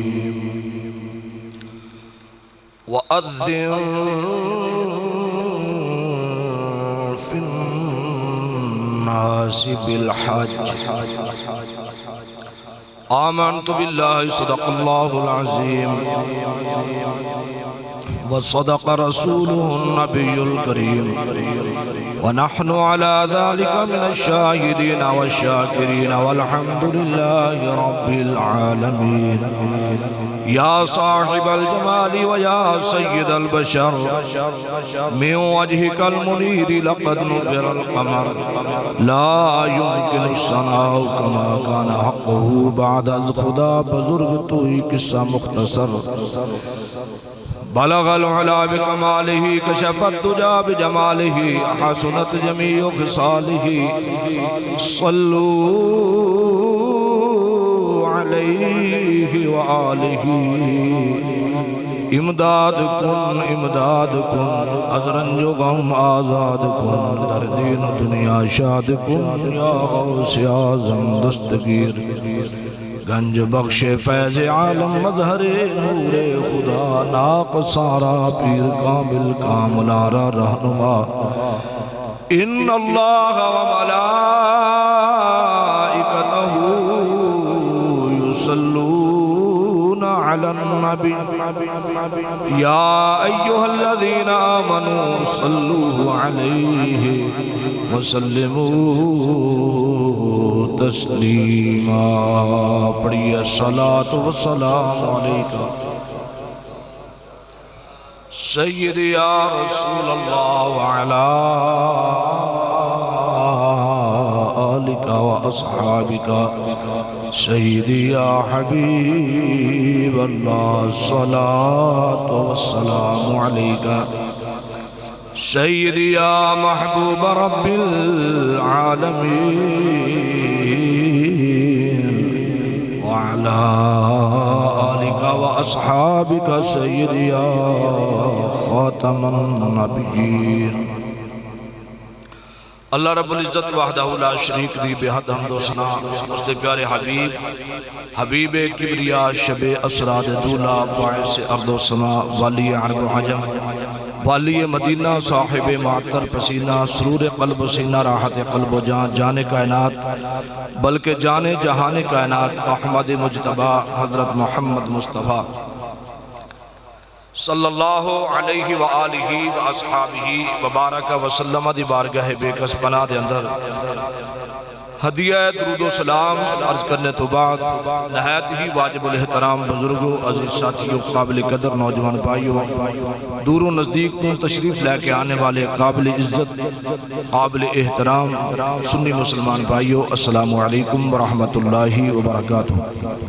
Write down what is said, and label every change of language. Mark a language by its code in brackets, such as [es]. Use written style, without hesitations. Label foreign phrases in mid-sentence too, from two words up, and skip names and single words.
[ar] وأذن في الناس بالحج آمنت بالله صدق الله العظيم وصدق رسوله النبي الكريم ونحن على ذلك من الشاهدين والشاكرين والحمد لله رب العالمين. يا صاحب الجمال ويا سيد البشر من وجهك المنير لقد نبر القمر لا يمكن الثناء كما كان حقه [fa] بعد از خدا بزرگ توئی قصہ مختصر. [ar] بلغ العلا بکمالہ کشف الدجا بجمالہ حسنت جمیع خصالہ صلو علیہ وآلہ. [fa] امداد کن از رنج و غم آزاد کن در دین و دنیا شاد کن یا غوث اعظم دستگیر. گنج بخش فیض عالم مظہر نور خدا ناق سارا پیر کامل کاملارا رہنما. [ar] ان اللہ و ملائکتہ یصلون علی النبی یا ایہا الذین آمنوا صلوا علیہ وسلموا تسلیما. پڑھیے الصلاة والسلام علیکہ سیدی یا رسول اللہ وعلا آلکہ واصحابکہ سیدی یا حبیب اللہ. الصلاة والسلام علیکہ سیدی یا محبوب رب العالمین وعلا آلکہ واصحابکہ سیدی یا خاتم النبیین. اللہ رب العزت وحدہ لا شریک [pa] دی بہت حمد و ثنا اس دے پیارے حبیب کبریا شب اسراد دولا باعث ارض و سما والی عرب و عجم والی مدینہ صاحب معطر پسینہ سرور قلب و سینہ راحت قلب و جان جان کائنات بلکہ جان جہان کائنات احمد مجتبہ حضرت محمد مصطفیٰ [ar] صلی اللہ علیہ وآلہ وآصحابہ وبارک وسلم [pa] دی بارگاہ بے کس پناہ دے اندر ہدیہ درود و سلام عرض کرنے تو بعد نہایت ہی واجب الاحترام بزرگوں، عزیز ساتھیوں، قابل قدر نوجوان بھائیوں، دور و نزدیک تو تشریف لے کے آنے والے قابل عزت، قابل احترام سنی مسلمان بھائیوں، [ar] السلام علیکم ورحمۃ اللہ وبرکاتہ۔